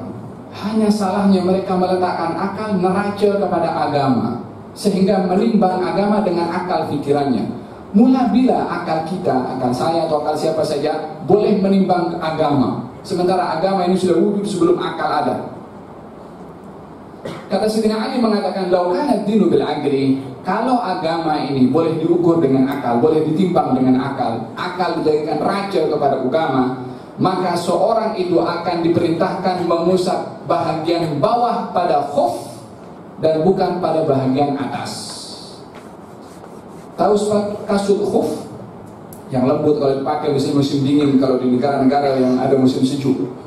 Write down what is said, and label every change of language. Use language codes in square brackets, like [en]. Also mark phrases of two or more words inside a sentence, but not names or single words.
[ms] Hanya salahnya mereka meletakkan akal neraca kepada agama, sehingga menimbang agama dengan akal pikirannya. Mula bila akal kita, akal saya atau akal siapa saja boleh menimbang agama, sementara agama ini sudah wujud sebelum akal ada. Kata Sayyidina Ali mengatakan, [ar] "لو كان الدين بالعقل." [ms] Kalau agama ini boleh diukur dengan akal, boleh ditimbang dengan akal, akal dijadikan raja kepada agama, maka seorang itu akan diperintahkan mengusap bahagian bawah pada khuf dan bukan pada bahagian atas. Tahu kasut khuf yang lembut kalau dipakai musim dingin, kalau di negara-negara yang ada musim sejuk.